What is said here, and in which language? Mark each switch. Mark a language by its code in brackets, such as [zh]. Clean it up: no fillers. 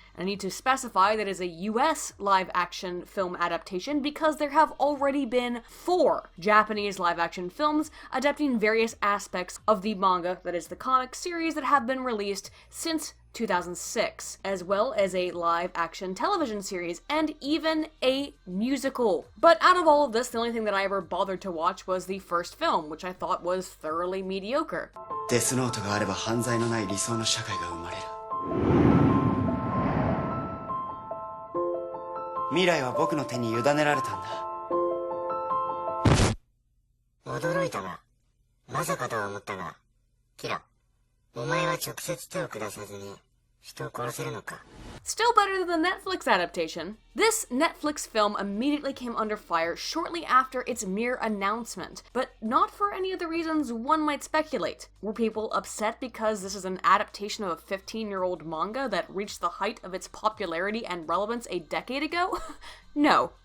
[en] And I need to specify that it is a US live-action film adaptation because there have already been 4 Japanese live-action films adapting various aspects of the manga, that is the comic series, that have been released since 2006, as well as a live-action television series, and even a musical. But out of all of this, the only thing that I ever bothered to watch was the first film, which I thought was thoroughly mediocre. [ja] Death Note があれば犯罪のない理想の社会が生まれる。未来は僕の手に委ねられたんだ。驚いたが、まさかとは思ったが、キラ、お前は直接手を下さずに。 [en] Still better than the Netflix adaptation. This Netflix film immediately came under fire shortly after its mere announcement, but not for any of the reasons one might speculate. Were people upset because this is an adaptation of a 15-year-old manga that reached the height of its popularity and relevance a decade ago? No.